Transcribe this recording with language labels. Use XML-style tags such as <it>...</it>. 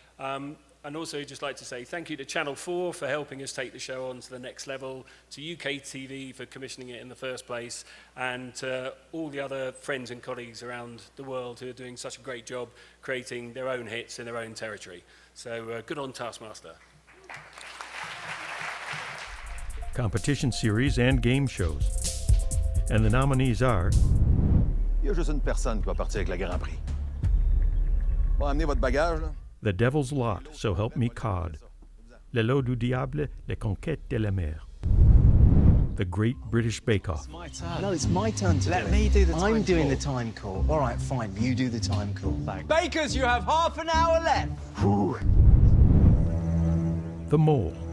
<en>And also just like to say thank you to Channel 4 for helping us take the show on to the next level, to UK TV for commissioning it in the first place, and to all the other friends and colleagues around the world who are doing such a great job creating their own hits in their own territory. So good on Taskmaster. Competition series and game shows. And the nominees are...</en> <fr>Il y a juste une personne qui va partir avec le Grand Prix. Bon, amenez votre bagage, là.</fr> <en>The Devil's Lot, So Help Me Cod.</en> <fr>Le Lot du Diable, Les Conquêtes de la Mer.</fr> <en>The Great British Bake Off. No, it's my turn to Let me do the time call. I'm doing the time call. All right, fine. You do the time call. Thanks. Bakers, you have half an hour left. Whew. The Mole.</en>